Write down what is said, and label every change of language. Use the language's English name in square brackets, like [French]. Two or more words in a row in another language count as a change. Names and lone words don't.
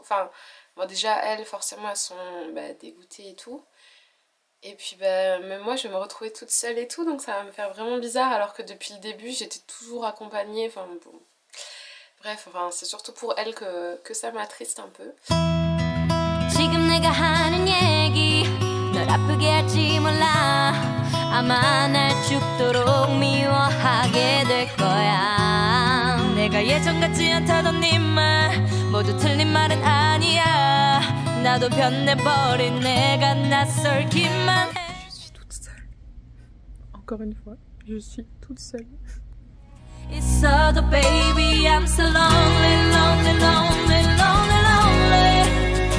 [French] Enfin bon déjà elles forcément elles sont dégoûtées et tout. Et puis même moi je vais me retrouver toute seule et tout, donc ça va me faire vraiment bizarre alors que depuis le début j'étais toujours accompagnée, enfin bon. Bref, enfin c'est surtout pour elle que ça m'attriste un peu. [Korean] 지금 내가 하는 얘기 널 아프게 할지 몰라. 아마 날 죽도록 미워하게 될 거야. 내가 예전 같지 않다던 네 말 모두 틀린 말은 아니야. 나도 변해버린 내가 낯설기만 해. [French] Je suis toute seule. Encore une fois, je suis toute seule. [English] 있어도 baby I'm so lonely, lonely, lonely, lonely, lonely.